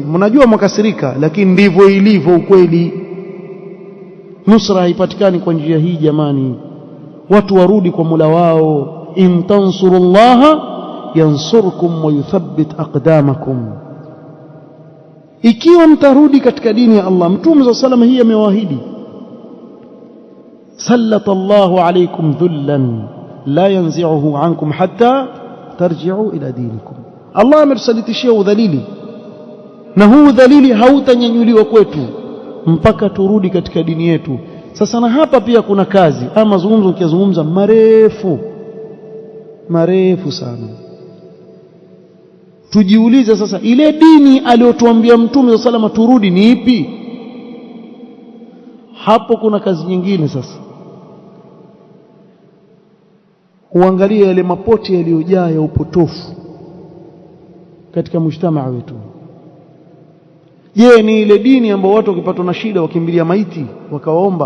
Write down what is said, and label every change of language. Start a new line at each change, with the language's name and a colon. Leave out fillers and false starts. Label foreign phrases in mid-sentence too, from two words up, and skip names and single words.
Swahili: Mnajua makasirika, lakini ndivyo ilivyo ukweli. Nusra haipatikani kwa njia hii jamani. Watu warudi kwa Mola wao.
Arabic: إن تنصروا الله ينصركم ويثبت أقدامكم.
Swahili: Ikiwa mtarudi katika dini ya Allah, Mtume
Arabic: صلى الله عليه وسلم
Swahili: hii amewaahidi,
Arabic: سلط الله عليكم ذلا لا ينزعه عنكم حتى ترجعوا إلى دينكم.
Swahili: Allah ametusalitishia udhalili, na huu udhalili hautanyanyuliwa kwetu mpaka turudi katika dini yetu. Sasa na hapa pia kuna kazi, ama mazungumzo ukizungumza marefu sana. Tujiulize sasa, ile dini aliyotuambia Mtume
Arabic: صلى الله عليه وسلم
Swahili: turudi ni ipi? Hapo kuna kazi nyingine sasa. Uangalie yale mapoti yaliyojaa ya upotofu katika mujtamaa wetu. Je, ni ile dini ambayo watu wakipatwa na shida wakimbilia maiti wakawaomba?